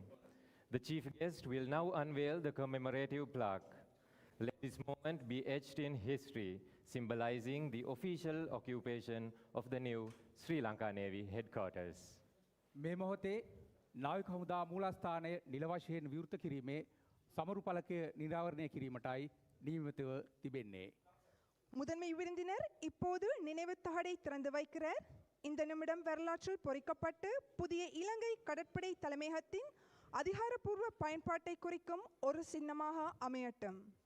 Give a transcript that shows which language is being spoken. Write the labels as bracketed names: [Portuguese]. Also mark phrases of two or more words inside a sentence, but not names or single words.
[English] The chief guest will now unveil the commemorative plaque. Let this moment be etched in history, symbolizing the official occupation of the new Sri Lanka Navy headquarters. [Sinhala] මේ මොහොතේ නාවික හමුදා මූලස්ථානය නිල වශයෙන් විවෘත කිරීමේ සමරු පලකය නිරාවරණය කිරීමටයි නියමිතව තිබෙන්නේ. [Tamil] முதன்மை விருந்தினர் இப்போது நினைவு தகடை திறந்து வைக்கிறார். இந்த நிமிடம் வரலாற்றில் பொறிக்கப்பட்டு புதிய இலங்கை கடற்படை தலைமையகத்தின் அதிகாரப்பூர்வ பயன்பாட்டை குறிக்கும் ஒரு சின்னமாக அமையட்டும்.